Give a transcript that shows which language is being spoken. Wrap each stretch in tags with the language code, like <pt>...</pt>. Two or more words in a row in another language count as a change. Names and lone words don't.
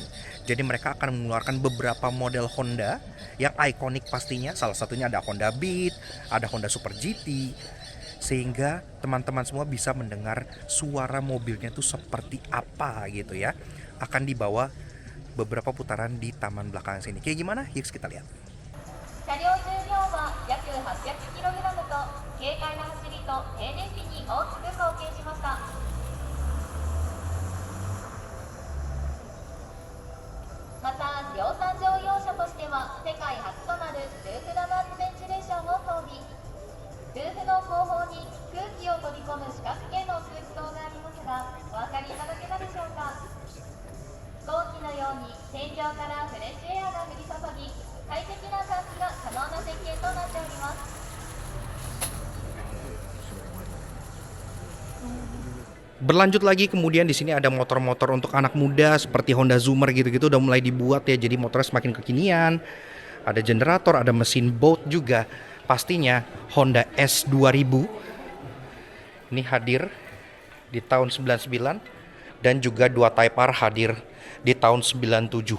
<id>Jadi mereka akan mengeluarkan beberapa model Honda yang ikonik pastinya. Salah satunya ada Honda Beat, ada Honda Super GT. Sehingga teman-teman semua bisa mendengar suara mobilnya itu seperti apa gitu ya. Akan dibawa beberapa putaran di taman belakang sini. Kayak gimana? Yuk kita lihat.</id> <ja>車両重量は約 800kg と軽快な走りと静電気に大きく貢献しました。また量産乗用車としては世界初となるルーフダマークベンチレーションを装備。ルーフの後方に空気を取り込む四角形の空気筒がありますが、お分かりいただけたでしょうか。飛行機のように天井からフレッシュエアが降り注ぎ、快適な換気が可能な設計となっております。</ja> <id>Berlanjut lagi, kemudian di sini ada motor-motor untuk anak muda seperti Honda Zoomer gitu-gitu udah mulai dibuat ya, jadi motornya semakin kekinian. Ada generator, ada mesin boat juga. Pastinya Honda S2000 ini hadir di tahun 99 dan juga dua Type R hadir di tahun 97.</id>